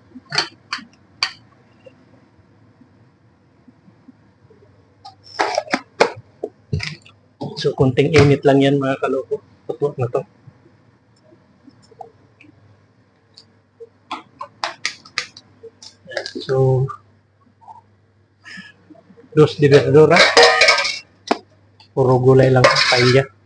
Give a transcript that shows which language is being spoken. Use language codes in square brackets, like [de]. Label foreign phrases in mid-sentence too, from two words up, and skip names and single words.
[tl] So, kunting init lang yan mga kaloko. Tutok na to. So, [es] dos de verdura. [tl] Puro gulay lang sa paella.